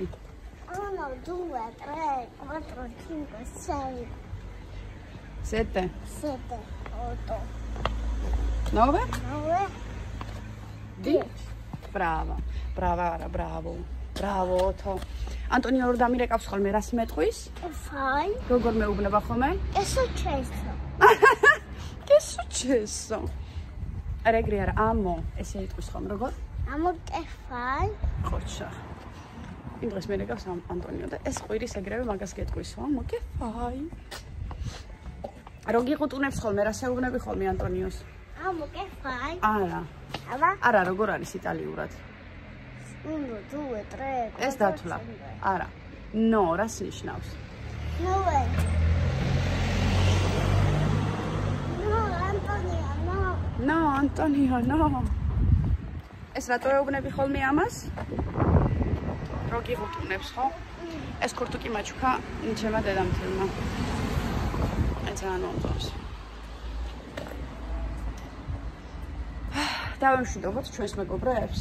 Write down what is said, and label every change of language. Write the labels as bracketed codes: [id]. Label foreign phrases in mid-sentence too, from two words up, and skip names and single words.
[it] 1, 2, 3, 4, 5, 6. 7. 7, 8. 9? 9. 10. Brava. Bravo, Otto. [ka] Antonio რო დამირეკავს ხოლმე რას მეტყვის? [it] Fai. [ka] როგორ მეუბნება ხოლმე? [it] È successo. Che successo? [ka] Regri არა, amo, ესე იტყვის ხოლმე როგორ? [it] Amo che fai? [ka] ხოჩა. იმ დღეს მერეკავს ანტონიო და ეს ყვირის ეგრევე მაგას გეტყვის, [it] amo che fai? [ka] რო გიყუტუნებს ხოლმე, რას ეუბნები ხოლმე ანტონიოს? [it] Amo che fai? [ka] არა. Ava? არა, როგორ არის იტალიურად? [it] 1, 2, 3, 4. [ka] ეს დათვლა. არა. No, რას ნიშნავს? [it] No. No, Antonio, no. No, Antonio, no. [ka] ეს რატო ეუბნები ხოლმე ამას? რო გიყუტუნებს, ხო? ეს ქურთუკი მაჩუქა ჩემა დედამთილმა. ეცანონდოს. დავემშვიდობოთ ჩვენს მეგობრებს?